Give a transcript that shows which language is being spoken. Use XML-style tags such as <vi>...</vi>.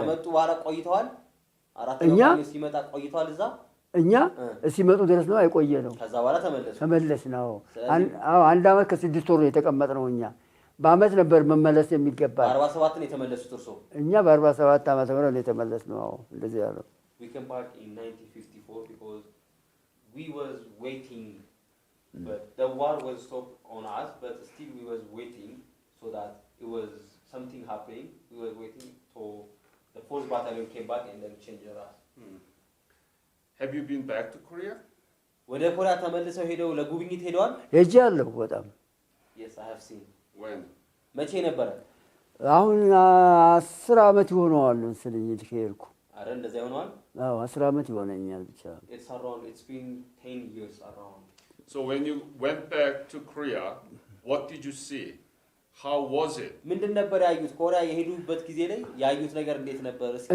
<am>ከመጡ በኋላ ቆይተዋል አራተኛው ቃኞ ሲመጣ ቆይተዋል እኛ ሲመጡ ድረስ ነው አይቆየ ነው ከዛ በኋላ ተመለስ ነው አዎ አንድ አመት ከ6 ወር ነው የተቀመጥነው እኛ በአመት ነበር መመለስ የሚገባ 47 ነው የተመለሱት እርሶ እኛ በ47 አመት ነው የተመለስነው አዎ እንደዚህ ያለው</am> <en>we came back in 1954 because we was waiting but the war was stopped on us but still we was waiting so that it was something happening we were waiting for the fourth battalion came back and then changed us have you been back to Korea</en> <am>ወደ ኮሪያ ተመልሰው ሄደው ለጉብኝት ሄደዋል ሄጃለሁ በጣም</am> <en>yes I have seen when</en> <am>መቼ ነበር አሁን 10 አመት ይሆነዋል ስለኝ ልከርኩ አረ እንደዛ ይሆነዋል አዎ 10 አመት ይሆነኛል ብቻ</am> <en>it's been 10 years around so when you went back to Korea what did you see how was it</en> <am>ምንድን ነበር ያዩት ኮሪያ የሄዱበት ጊዜ ላይ ያዩት ነገር እንዴት ነበር</am>